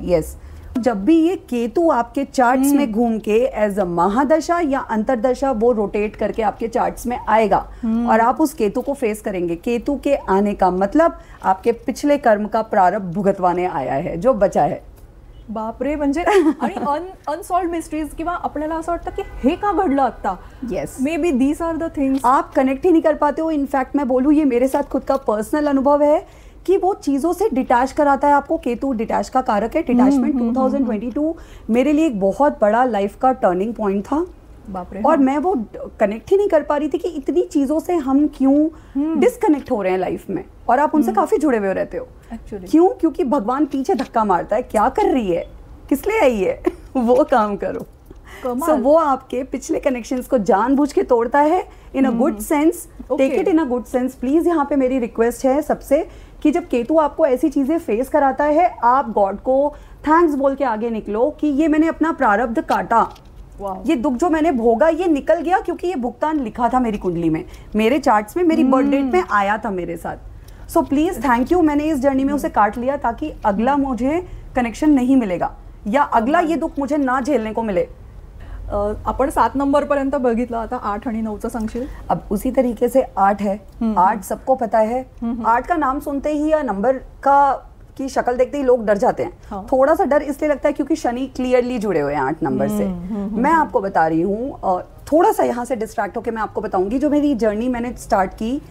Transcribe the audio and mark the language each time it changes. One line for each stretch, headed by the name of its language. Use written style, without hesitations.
Hindi: Yes, जब भी ये केतु आपके चार्ट्स में घूम के एज अ महादशा या अंतरदशा वो रोटेट करके आपके चार्ट्स में आएगा और आप उस केतु को फेस करेंगे। केतु के आने का मतलब आपके पिछले कर्म का प्रारब्ध भुगतवाने आया है जो बचा है।
Marathi: बापरे, म्हणजे आणि अनसॉल्व्ड मिस्ट्रीज किंवा आपल्याला असं वाटतं की हे का घडलं आता।
English: yes, maybe these are the things
Hindi: आप कनेक्ट ही नहीं कर पाते हो। इनफैक्ट मैं बोलूँ, ये मेरे साथ खुद का पर्सनल अनुभव है कि वो चीजों से डिटैच कराता है आपको। केतु डिटैच का कारक है। डिटैचमेंट 2022 मेरे लिए एक बहुत बड़ा लाइफ का टर्निंग पॉइंट था।
Marathi: बापरे,
Hindi: और मैं वो कनेक्ट ही नहीं कर पा रही थी कि इतनी चीजों से हम क्यों डिस्कनेक्ट हो रहे हैं लाइफ में, और आप उनसे काफी जुड़े हुए रहते हो। क्यों? क्योंकि भगवान पीछे धक्का मारता है, क्या कर रही है, किस लिए आई है, वो काम करो। So, वो आपके पिछले कनेक्शंस को जानबूझ के तोड़ता है
English: In a good sense. Take it in a good sense please.
Hindi: यहाँ पे मेरी रिक्वेस्ट है सबसे कि जब केतु आपको ऐसी चीजें फेस कराता है, आप गॉड को थैंक्स बोल के आगे निकलो कि ये मैंने अपना प्रारब्ध काटा, ये दुख जो मैंने भोगा ये निकल गया, क्योंकि ये भुगतान लिखा था मेरी कुंडली में, मेरे चार्ट्स में, मेरी बर्थ डेट में आया था मेरे साथ।
English: so please thank you,
Hindi: मैंने इस जर्नी में उसे काट लिया ताकि अगला मुझे कनेक्शन नहीं मिलेगा या अगला ये दुख मुझे ना झेलने को मिले।
Marathi: आपण 7 नंबर पर्यंत बघितलं, आता 8 आणि 9चं सांगशील?
Hindi: अब उसी तरीके से 8 है। 8 सबको पता है। 8 का नाम सुनते ही या नंबर का की शक्ल देखते ही लोग डर जाते हैं। हाँ। थोड़ा सा डर इसलिए लगता है क्योंकि शनि क्लियरली जुड़े हुए हैं 8 नंबर से। मैं आपको बता रही हूँ, थोड़ा सा यहाँ से डिस्ट्रैक्ट होकर मैं आपको बताऊंगी जो मेरी जर्नी मैंने स्टार्ट की।